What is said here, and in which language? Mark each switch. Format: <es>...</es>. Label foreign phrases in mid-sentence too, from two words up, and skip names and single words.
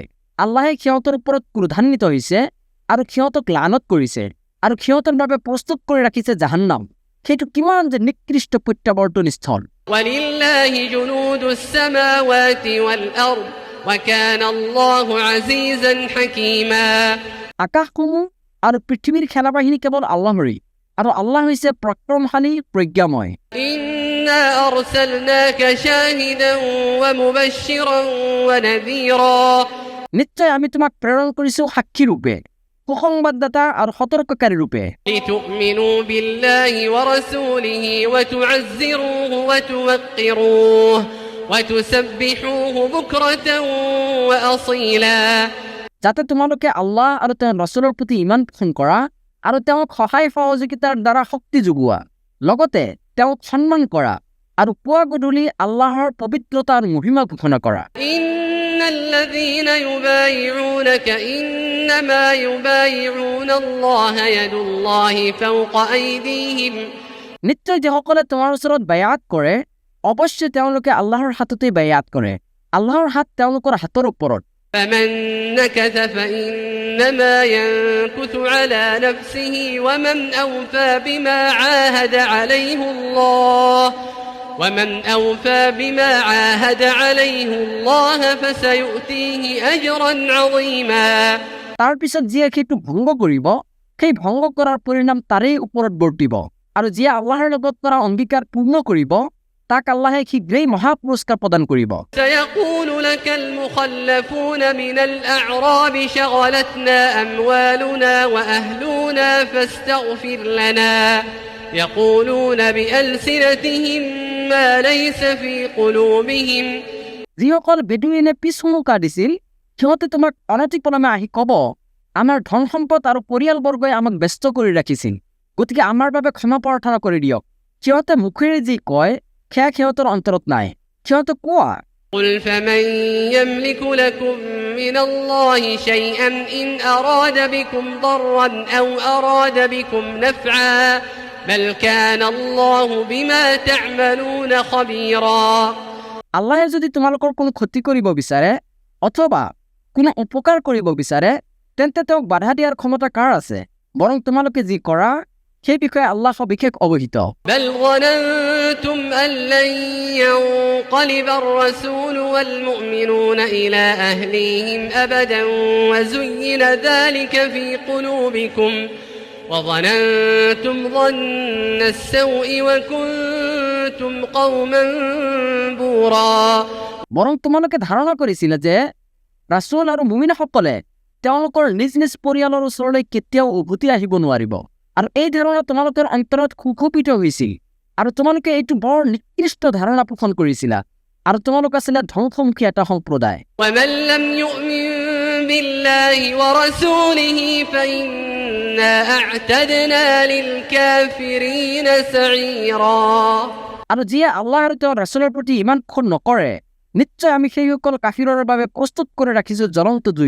<as>আল্লাহে সিহঁতৰ ওপৰত ক্ৰোধান্বিত হৈছে আৰু সিহঁতক লানত কৰিছে আৰু সিহঁতৰ বাবে প্ৰস্তুত কৰি ৰাখিছে জাহান্নাম। সেইটো কিমান যে নিকৃষ্ট প্ৰত্যাৱৰ্তনস্থল।</as> <ar>ولله جنود السماوات والأرض وكان الله عزيزا حكيما</ar> <as>আকাশসমূহ আৰু পৃথিৱীৰ সেনাবাহিনী কেৱল আল্লাহৰেই আৰু আল্লাহ হৈছে পৰাক্ৰমশালী প্ৰজ্ঞাময়।</as> <ar>إنا أرسلناك شاهدا ومبشرا ونذيرا</ar> <as>নিশ্চয় আমি তোমাক প্ৰেৰণ কৰিছো সাক্ষী ৰূপে, সুসংবাদদাতা আৰু সতৰ্ককাৰী ৰূপে।</as> <ar>لتؤمنوا بالله ورسوله وتعزروه وتوقروه وتسبحوه بكرة وأصيلا</ar> <as>যাতে তোমালোকে আল্লাহ আৰু তেওঁৰ ৰাছুলৰ প্ৰতি ইমান পোষণ কৰা আৰু তেওঁক সহায় সহযোগিতাৰ দ্বাৰা শক্তি যোগোৱা, লগতে তেওঁক সন্মান কৰা আৰু পুৱা গধূলি আল্লাহৰ পবিত্ৰতা আৰু মহিমা ঘোষণা কৰা।</as> <ar>إن الذين يبايعونك إنما يبايعون الله يد الله فوق أيديهم</ar> <as>নিশ্চয় যিসকলে তোমাৰ ওচৰত বায়াত কৰে অৱশ্যে তেওঁলোকে আল্লাহৰ হাততেই বায়াত কৰে, আল্লাহৰ হাত তেওঁলোকৰ হাতৰ ওপৰত।</as> <ar>فمن نكث فإنما ينكث على نفسه ومن أوفى بما عاهد عليه الله فسيؤتيه أجرا عظيما</ar> <as>তাৰ পিছত যিয়ে সেইটো ভংগ কৰিব সেই ভংগ কৰাৰ পৰিণাম তাৰেই ওপৰত বৰ্তিব, আৰু যিয়ে আল্লাহৰ লগত কৰা অংগীকাৰ পূৰ্ণ কৰিব তাক আল্লাহে শীঘ্ৰেই মহাপুৰস্কাৰ প্ৰদান কৰিব।</as> <ar>سيقول لك المخلفون من الأعراب شغلتنا أموالنا وأهلنا فاستغفر لنا يقولون بألسنتهم ما ليس في قلوبهم</ar> <as>যিসকল বেদুইনে পিছহুমুকা দিছিল সিহঁতে তোমাক অনতিপলমে আহি কব, আমাৰ ধন সম্পদ আৰু পৰিয়ালবৰ্গই আমাক ব্যস্ত কৰি ৰাখিছিল, গতিকে আমাৰ বাবে ক্ষমা প্ৰাৰ্থনা কৰি দিয়ক। সিহঁতে মুখেৰে যি কয় সেয়া সিহঁতৰ অন্তৰত নাই। সিহঁতে কোৱা,</as> <ar>قل فمن يملك لكم من الله شيئا إن أراد بكم ضرا أو أراد بكم نفعا بل كان الله بما تعملون خبيرا</ar> <as>আল্লাহে যদি তোমালোকৰ কোনো ক্ষতি কৰিব বিচাৰে অথবা কোনো উপকাৰ কৰিব বিচাৰে তেন্তে তেওঁক বাধা দিয়াৰ ক্ষমতা কাৰ আছে? বৰং তোমালোকে যি কৰা সেই বিষয়ে আল্লাহ সবিশেষ অৱহিত।</as> <ar>بل ظننتم أن لن ينقلب الرسول والمؤمنون إلى أهليهم أبدا وزين ذلك في قلوبكم وظننتم ظن السوء وكنتم قوما بورا</ar> <as>বৰং তোমালোকে ধাৰণা কৰিছিলা যে ৰাছুল আৰু মুমিনসকলে তেওঁলোকৰ নিজ নিজ পৰিয়ালৰ ওচৰলৈ কেতিয়াও উভতি আহিব নোৱাৰিব, আৰু এই ধাৰণা তোমালোকৰ অন্তৰত সুখোপিত হৈছিল আৰু তোমালোকে এইটো বৰ নিকৃষ্ট ধাৰণা পোষণ কৰিছিলা আৰু তোমালোক আছিলে ধ্বংসমুখী এটা সম্প্ৰদায়।</as> <ar>ومن لم يؤمن بالله ورسوله فإنا أعتدنا للكافرين سعيرا</ar> <as>আৰু যিয়ে আল্লাহ আৰু তেওঁৰ ৰাছুলৰ প্ৰতি ইমান খোদ নকৰে নিশ্চয় আমি সেইসকল কাফিৰৰ বাবে প্ৰস্তুত কৰি ৰাখিছো জ্বলন্ত জুই।</as>